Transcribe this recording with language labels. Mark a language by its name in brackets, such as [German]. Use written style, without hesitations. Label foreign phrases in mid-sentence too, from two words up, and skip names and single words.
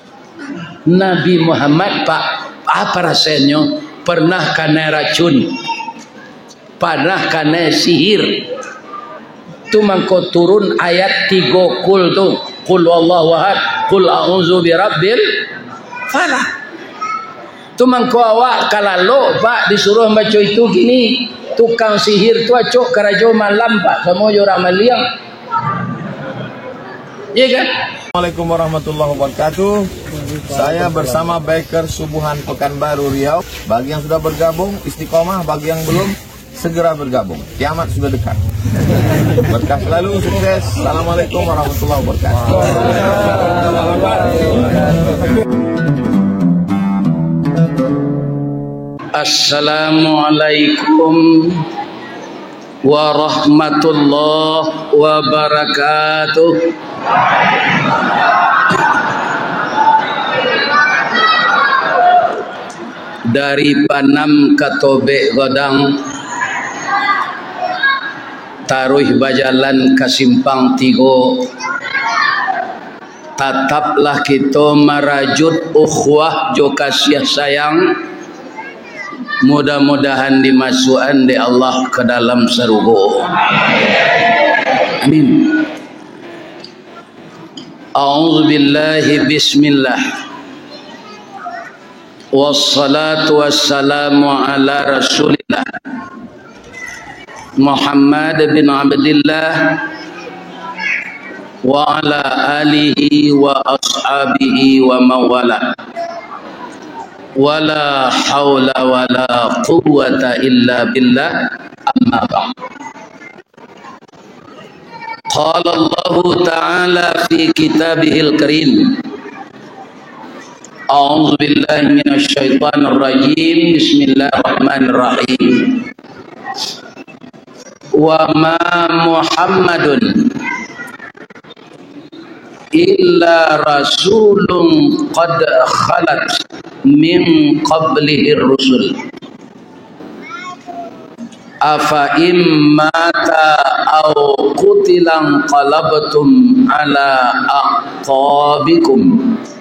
[Minangkabau] Nabi Muhammad pak apa rasanya pernah kena racun, pernah kena sihir. Tu mangko turun ayat 3 kul tu, [Arabic] قل والله أحد، قل أعوذ برب الفلق. [Minangkabau] Tu mangko awak kalalo pak disuruh baca itu gini, tukang sihir tu acok karajo malam pak, semua orang maliang. Iya kan? [Arabic] السلام عليكم ورحمة الله وبركاته. [Indonesian] Saya bersama Biker Subuhan Pekanbaru Riau. Bagi yang sudah bergabung istiqomah, bagi yang belum segera bergabung. Kiamat sudah dekat. Berkah selalu, sukses. [Arabic] السلام عليكم ورحمة الله وبركاته. السلام عليكم ورحمة الله وبركاته. [Minangkabau] Dari Panam Katobe Godang taruh bajalan ke Simpang Tigo, tataplah kita merajut ukhuwah jo kasih sayang, [Indonesian] mudah-mudahan dimasukkan di Allah ke dalam surga. Amin. [Arabic] أعوذ بالله بسم الله. والصلاة والسلام على رسول الله محمد بن عبد الله وعلى آله وأصحابه وموالاه. ولا حول ولا قوة إلا بالله. أما بعد. قال الله تعالى في كتابه الكريم. أعوذ بالله من الشيطان الرجيم. بسم الله الرحمن الرحيم. وما محمد إلا رسول قد خلت من قبله رسل أفإن مات أو قتل انقلبتم على أعقابكم